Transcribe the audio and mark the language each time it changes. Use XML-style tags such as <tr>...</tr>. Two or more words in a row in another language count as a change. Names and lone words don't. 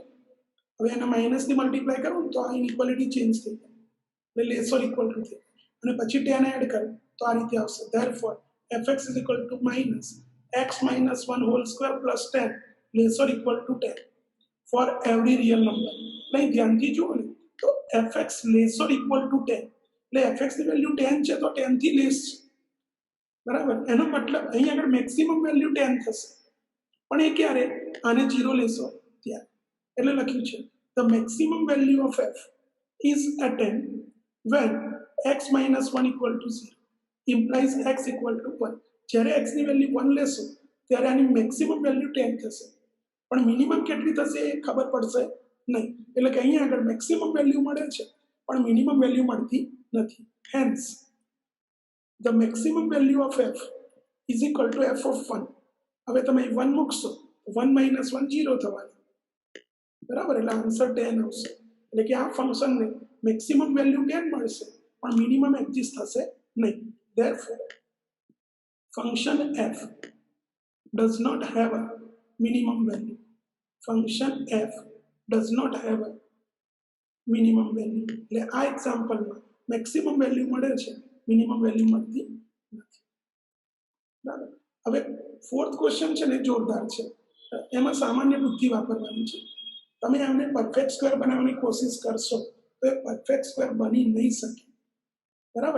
<gu>હવે એના માઇનસથી મલ્ટીપ્લાય કરું તો આ</gu> <en>inequality change</en> <gu>થઈ જાય, એટલે</gu> <en>less or equal to</en> <gu>થઈ, અને પછી 10 એડ કરું તો આ રીતે આવશે.</gu> <en>ધેરફોર fx is equal to minus x minus 1 whole square plus 10 less or equal to 10 for every real number.</en> <gu>નહીં ધ્યાનથી જુઓ ને તો fx</gu> <en>less or equal to</en> <gu>10, એટલે fx ની વેલ્યુ 10 છે તો 10 થી લેસ છે, બરાબર. એનો મતલબ અહીં આગળ</gu> <en>maximum value</en> <gu>10 થશે, પણ એ ક્યારે, આને 0 લેશો ત્યારે. એટલે લખ્યું છે</gu> <en>the maximum value of f is attained when x minus 1 equal to 0 implies x equal to 1.</en> <gu>જ્યારે x ની વેલ્યુ 1 લેશો ત્યારે આની</gu> <en>maximum value</en> <gu>10 થશે, પણ મિનિમમ કેટલી થશે એ ખબર પડશે નહીં. એટલે કે અહીંયા આગળ</gu> <en>maximum value</en> <gu>મળે છે પણ</gu> <en>minimum value</en> <gu>મળતી નથી.</gu> <en>હેન્સ the maximum value of f is equal to f of 1.</en> <gu>હવે તમે 1 મૂકશો 1 minus 1 0 થવાનું, બરાબર, એટલે આન્સર 10 આવશે. એટલે કે આ ફંક્શનને</gu> <en>maximum value</en> <gu>10 મળશે પણ મિનિમમ એક્ઝિસ્ટ થશે નહીં.</gu> <en>Therefore function f does not have a minimum value. ફંક્શન f does not have a minimum value.</en> <gu>એટલે આ એક્ઝામ્પલમાં</gu> <en>maximum value</en> <gu>મળે છે,</gu> <en>minimum value</en> <gu>મળતી નથી, બરાબર. હવે</gu> <en>fourth question</en> <gu>છે ને જોરદાર છે, એમાં સામાન્ય બુદ્ધિ વાપરવાની છે. તમે આને</gu> <en>perfect square</en> <gu>બનાવવાની કોશિશ કરશો તો એ</gu> <en>perfect square</en> <gu>બની નહીં શકે, બરાબર.</gu>